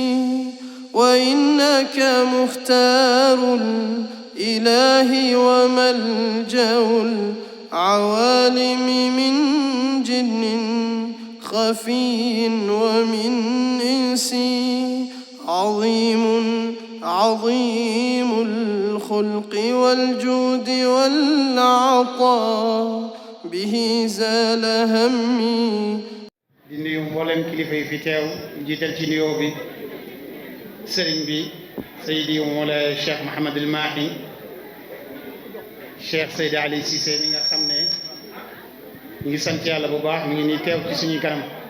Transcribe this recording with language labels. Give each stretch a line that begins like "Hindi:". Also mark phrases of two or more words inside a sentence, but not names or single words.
Arabic: وإنك مختار الإله وملجأ العوالم من جن خفي ومن إنس عظيم الخلق والجود والعطاء به زال همي.
Wolof: di nuyu mboolem kilifa yi fi teew jiital ci nuyoo bi sëriñ bi Seydi Mawlana Cheikh Mouhamadul Mahi Cheikh Seydi Ali Cissé mi nga xam ne ñu ngi sant yàlla bu baax mi ngi nii teew ci suñuy kanam